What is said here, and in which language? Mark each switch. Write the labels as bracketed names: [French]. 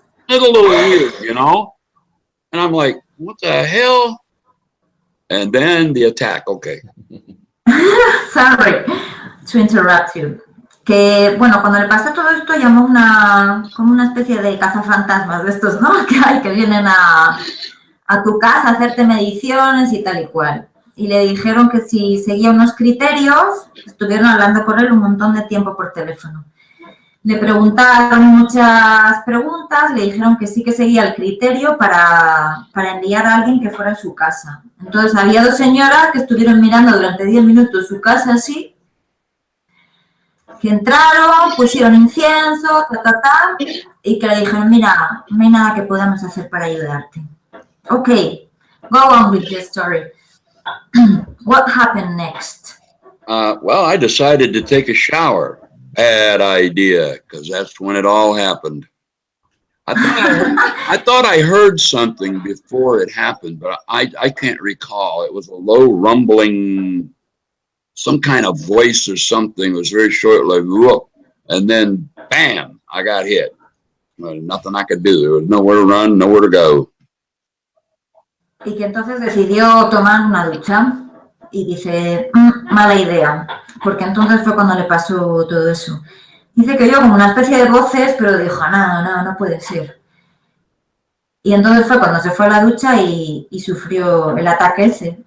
[English] It's a little weird, you know? And I'm like, what the hell? And then the attack, okay. Sorry to interrupt you. [Spanish] Que, bueno, cuando le pasó todo esto, llamó como una especie de cazafantasmas de estos, ¿no? Que vienen a tu casa a hacerte mediciones y tal y cual. Y le dijeron que si seguía unos criterios, estuvieron hablando con él un montón de tiempo por teléfono. Le preguntaron muchas preguntas, le dijeron que sí que seguía el criterio para enviar a alguien que fuera a su casa. Entonces había dos señoras que estuvieron mirando durante 10 minutos su casa así, que entraron, pusieron incienso, y que le dijeron, mira, no hay nada que podamos hacer para ayudarte. [English] Okay, go on with the story. What happened next? Well, I decided to take a shower. Bad idea, because that's when it all happened. I thought I heard something before it happened, but I can't recall. It was a low rumbling, some kind of voice or something. It was very short, like, whoop, and then bam, I got hit. Nothing I could do. There was nowhere to run, nowhere to go. [Spanish] Y que entonces decidió tomar una ducha y dice, mala idea, porque entonces fue cuando le pasó todo eso. Dice que oyó como una especie de voces, pero dijo, no puede ser. Y entonces fue cuando se fue a la ducha y sufrió el ataque ese.